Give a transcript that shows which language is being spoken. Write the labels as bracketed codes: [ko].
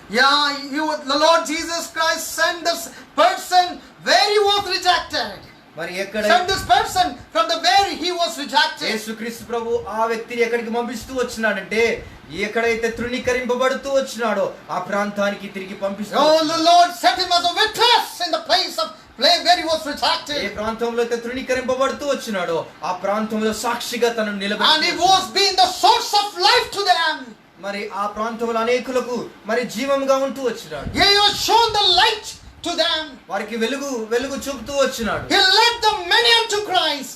[en] Yeah, the Lord Jesus Christ sent this person where he was rejected. [te] మరి ఎక్కడ [en] Send this person from the where he was rejected. [te] యేసుక్రీస్తు ప్రభు ఆ వ్యక్తిని ఎక్కడికి పంపిస్తూ వచ్చినాడంటే, ఎక్కడైతే తృణీకరింపబడుతూ వచ్చినాడో ఆ ప్రాంతానికి తిరిగి పంపిస్తూ. [en] Oh, the Lord set him as a witness in the place where he was rejected. [te] ఏ ప్రాంతంలో అయితే తృణీకరింపబడుతూ వచ్చినాడో ఆ ప్రాంతంలో సాక్షిగా తనను [en] And he [te] నిలబెట్టి, [en] was being the source of life to them. [te] మరి ఆ ప్రాంతంలో అనేకులకు మరి జీవంగా ఉంటూ వచ్చినాడు. [en] He has shown the light to them. [te] వారికి వెలుగు చూపుతూ వచ్చినాడు. [en] He led the many unto Christ.